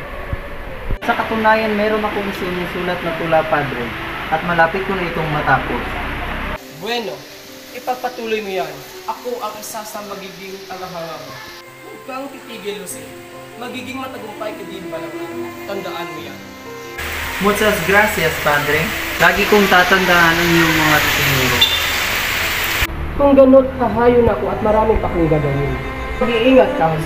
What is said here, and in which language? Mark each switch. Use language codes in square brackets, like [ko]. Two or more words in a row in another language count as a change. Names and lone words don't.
[tl] Sa katunayan, meron akong sinusulat na tula, padre, at malapit ko na itong matapos. Bueno, ipagpatuloy mo yan. Ako ang isa sa magiging tagahanga mo. Huwag kang titigil, Jose. Magiging matagumpay ka din ba lang? Tandaan mo yan. [es] Muchas gracias, padre. [tl] Lagi kong tatandaan ang iyong mga tinuro. Kung ganot, hahayon ako at maraming pa kong gagawin. Mag-iingat ka, Jose.